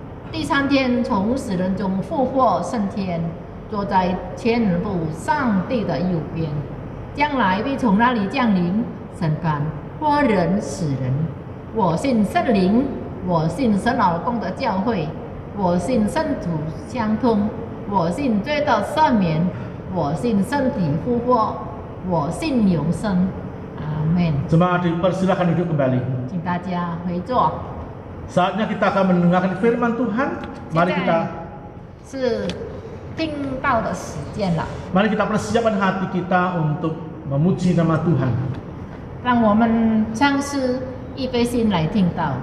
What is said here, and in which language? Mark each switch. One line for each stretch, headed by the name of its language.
Chinese: 第三天从死人中复活升天，坐在天父上帝的右边，将来必从那里降临，审判活人死人。我信圣灵，我信神老公的教会，我信圣主相通，我信罪的赦免，我信身体复活，我信永生。阿门。
Indonesian: Jemaat dipersilakan duduk kembali.
Chinese: 请大家回座。
Indonesian: Saatnya kita akan mendengarkan firman Tuhan. Mari kita
Chinese: 是听到的时间了，
Indonesian: mari kita persiapkan hati kita untuk memuji nama Tuhan.
Chinese: 让我们唱诗预备心来听到。